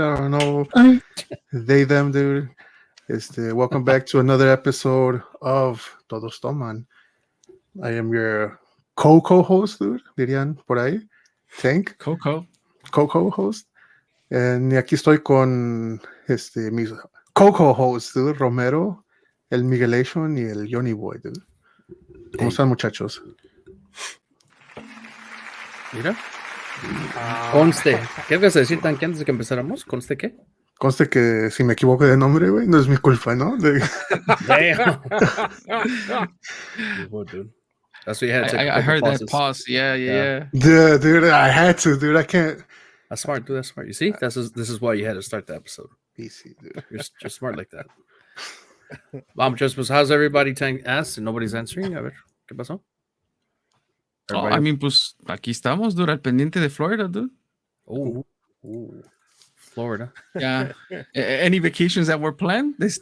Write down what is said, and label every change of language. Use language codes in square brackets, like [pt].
[en] I don't know, they, them, dude. Welcome back to another episode of Todos Toman. I am your co-host, dude, [es] dirían por ahí. [en] Tank, Coco. co-host. [es] Y aquí estoy con mis co-hosts, dude, Romero, el Miguelation y el Johnny Boy, dude. ¿Cómo están, muchachos? Mira. Conste. ¿Qué vas a decir, Tanque, antes de que empezáramos? ¿Conste qué? Conste que si me equivoco de nombre, güey, no es mi culpa, ¿no? [en] Damn. Dude. That's what you had to take. I heard that pause. Yeah. Dude, I had to, dude. I can't. That's smart, dude. That's smart. You see, this is why you had to start the episode. Easy, dude. You're smart like that. Pues, how's everybody? Tank asked and nobody's answering. [es] A ver, ¿qué pasó? [en] I mean, [es] pues aquí estamos, dude, al pendiente de Florida, dude. [en] Oh, Florida. Yeah. Any vacations that were planned?